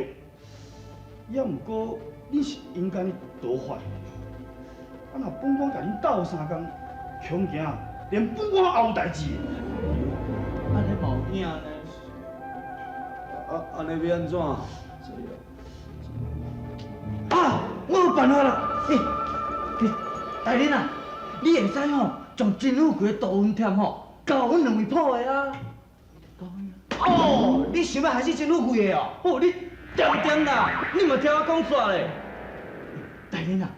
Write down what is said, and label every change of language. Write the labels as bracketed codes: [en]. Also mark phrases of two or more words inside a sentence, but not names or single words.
[nan] 也毋过，恁是应该多发。若本官甲恁斗相共，恐惊连本官也有代志。安尼嘛有影呢？安尼要安怎？我有办法啦！大人啊，你会使将真富贵的杜文店交阮两位铺的啊！哦，你想要害死真富贵的哦？哦，你点啦，你嘛听我讲煞咧。大人啊！